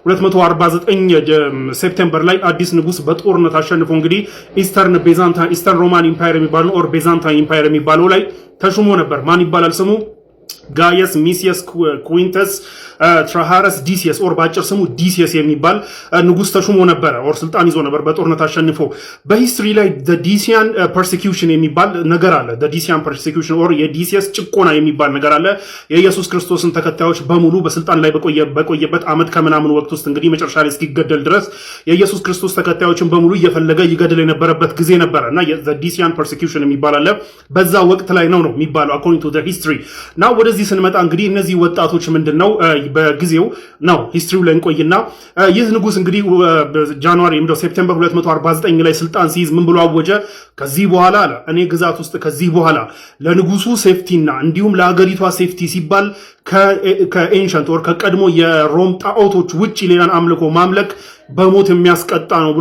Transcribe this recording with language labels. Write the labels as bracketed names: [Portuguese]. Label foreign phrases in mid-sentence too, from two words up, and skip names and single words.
[Amharic] 249 ሴፕቴምበር ላይ አዲስ ንጉስ በጦርነት አሸንፎ እንግዲህ ኢስተርን ሮማን ኢምፓየር የሚባለው ኦር ቤዛንታይን ኢምፓየር የሚባለው ላይ ተሹሞ ነበር። ማን ይባላል ስሙ? ጋየስ ሚሲየስ ኩዊንተስ ትራሃረስ ዲሲየስ ኦር ባጭር ስሙ ዲሲየስ የሚባል ንጉስ ተሹሞ ነበር ኦር ስልጣን ይዞ ነበር በጦርነት አሸንፎ። በሂስትሪ ላይ [English] the Decian persecution [Amharic] የሚባል ነገር አለ። [English] the Decian persecution [Amharic] ኦር የዲሲየስ ጭቆና የሚባል ነገር አለ። የኢየሱስ ክርስቶስን ተከታዮች በሙሉ በስልጣን ላይ በቆየበት ዓመት ከምናምን ወቅት ውስጥ እንግዲህ መጨረሻ ላይ እስኪገደል ድረስ የኢየሱስ ክርስቶስ ተከታዮችን በሙሉ እየፈለገ ይገድል የነበረበት ጊዜ ነበርና [English] the Decian persecution [Amharic] የሚባል አለ። በዛ ወቅት ላይ ነው የሚባለው [English] according to the history። [Amharic] now ወደዚህ ስንመጣ እንግዲህ እነዚህ ወጣቶች ምንድነው በጊዜው ነው ሂስትሪው ላይ እንቆይና ይህ ንጉስ እንግዲህ ጃንዋሪ ሴፕቴምበር 249 ላይ ስልጣን ሲይዝ ምን ብሎ አወጀ? ከዚህ በኋላ አለ እኔ ግዛት ውስጥ ከዚህ በኋላ ለንጉሱ ሴፍቲና እንዲሁም ለሀገሪቷ ሴፍቲ ሲባል ከኤንሸንት ኦር ከቀድሞ የሮም ጣዖቶች ውጪ ሌላን አምልኮ ማምለክ በሞት የሚያስቀጣ ነው ብሎ